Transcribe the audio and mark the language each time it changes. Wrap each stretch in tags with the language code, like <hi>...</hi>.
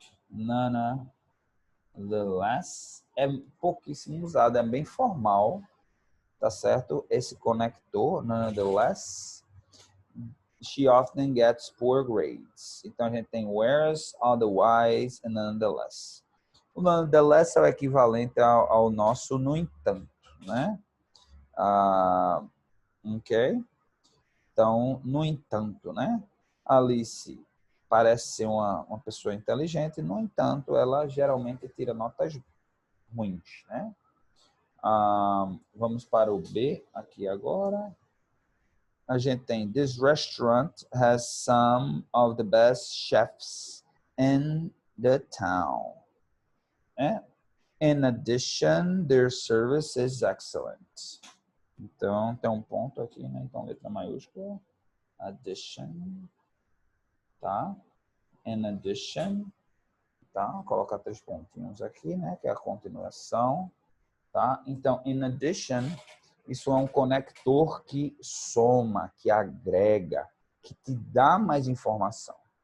<pt>Nonetheless é pouquíssimo usado, é bem formal, tá certo? Esse conector,</pt> <en>nonetheless, she often gets poor grades.</en> <pt>Então a gente tem whereas, otherwise e nonetheless. O nonetheless é o equivalente ao nosso no entanto, né? Ok? Então, no entanto, né? Alice parece ser uma pessoa inteligente, no entanto, ela geralmente tira notas ruins, né? Vamos para o B aqui agora. A gente tem</pt> <en>this restaurant has some of the best chefs in the town. In addition, their service is excellent.</en> <pt>Então, tem um ponto aqui, né? Então, letra maiúscula. Addition. Tá? In addition. Tá? Vou colocar 3 pontinhos aqui, né? Que é a continuação. Tá? Então, in addition, isso é um conector que soma, que agrega, que te dá mais informação.</pt>